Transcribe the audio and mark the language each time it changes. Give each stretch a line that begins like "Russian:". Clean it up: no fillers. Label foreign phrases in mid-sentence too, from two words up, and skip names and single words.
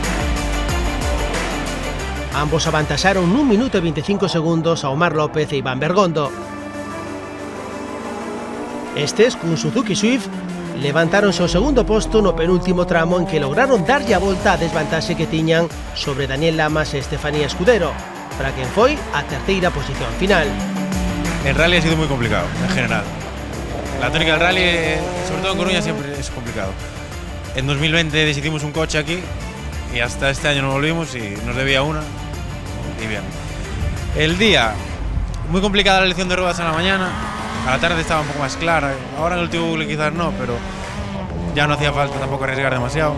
Galician: Ambos avantaxaron nun minuto e 25 segundos a Omar López e Iván Bergondo. Estes, cun Suzuki Swift, levantáronse ao segundo posto no penúltimo tramo en que lograron darlle a volta a desvantaxe que tiñan sobre Daniel Lamas e Estefanía Escudero, para quen foi a terceira posición final.
Spanish: El rally ha sido muy complicado, en general. La tónica del rally, sobre todo en Coruña, siempre es complicado. En 2020 decidimos un coche aquí y hasta este año no volvimos y nos debía una y bien. El día, muy complicada la elección de ruedas en la mañana, a la tarde estaba un poco más clara, ahora en el último bucle quizás no, pero ya no hacía falta tampoco arriesgar demasiado.